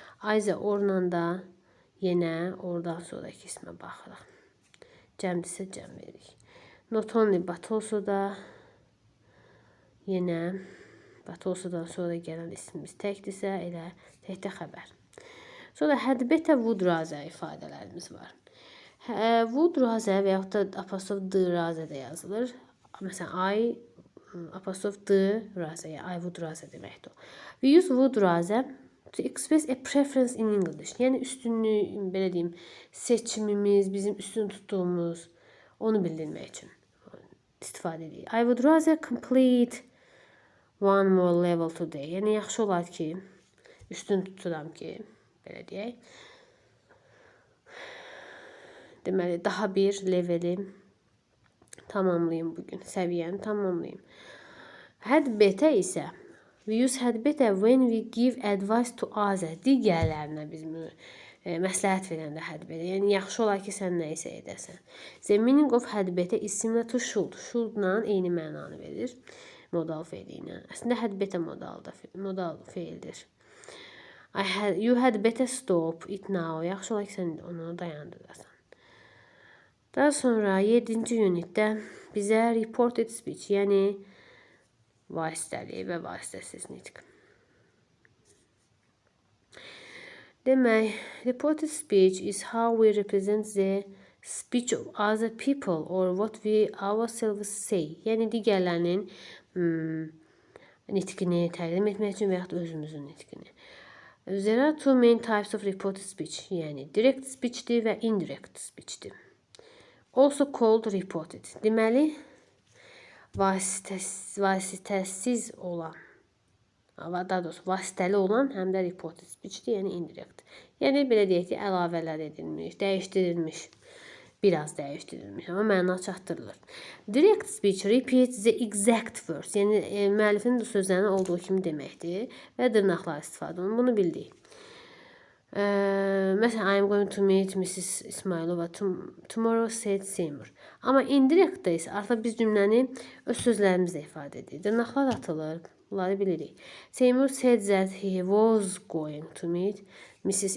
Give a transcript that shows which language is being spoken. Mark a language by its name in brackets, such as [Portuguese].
[Azerbaijani] Either orla da yenə oradan sonraki ismə baxırıq. Cəmdirsə cəm veririk. Not only but also da yenə but also-dan sonra gələn ismimiz təkdirsə elə təkdə xəbər. Sonra had better would rather ifadələrimiz var. Would rather və yaxud da apostrof d rather də yazılır. Məsələn, I apostrof d rather, I would rather deməkdir. [English] We use would rather to express a preference in English. [Azerbaijani] Yəni üstünlük, belə deyim, seçimimiz, bizim üstün tutduğumuz, onu bildirmək üçün istifadə edirik. [English] I would rather complete one more level today. [Azerbaijani] Yəni yaxşı olar ki, üstün tuturam ki, belə deyək. Deməli, daha bir leveli tamamlayayım bugün, səviyyəni tamamlayayım. [English] Had better isə, we use had better when we give advice to others. [Azerbaijani] Digərlərinə biz məsləhət verəndə had better. Yəni, yaxşı olar ki, sən nə isə edəsən. [English] The meaning of had better is similar to should. [Azerbaijani] Should-la eyni mənanı verir. Modal feili ilə. Əslində, had better modal feildir. [English] You had better stop it now. [Azerbaijani] Yaxşı olar ki, sən onu dayandırırsan. Daha sonra 7-ci unitdə bizə reported speech, yəni vasitəli və vasitəsiz nitq. [English] Demək, reported speech is how we represent the speech of other people or what we ourselves say. [Azerbaijani] Yəni digərlərinin nitqini təqdim etmək üçün və yaxud özümüzün nitqini. [English] There are two main types of reported speech. [Azerbaijani] Yəni direct speechdir və indirect speechdir. [English] Also called reported. [Azerbaijani] Deməli, vasitəsiz olan, daha doğrusu vasitəli olan həm də reported speechdir, yəni indirect. Yəni, belə deyək ki, əlavələr edilmiş, dəyişdirilmiş, biraz dəyişdirilmiş, amma məna çatdırılır. [English] Direct speech repeats the exact words, [Azerbaijani] yəni müəllifin sözlərinin olduğu kimi deməkdir və dırnaqlar istifadə olunur. Bunu bildik. Məsələn, [English] I am going to meet Mrs. İsmailova tomorrow, said Seymour. [Azerbaijani] Amma indirectdə isə artıq biz cümləni öz sözlərimizlə ifadə edirik. Dırnaqlar atılır, bunları bilirik. [English] Seymour said that he was going to meet Mrs.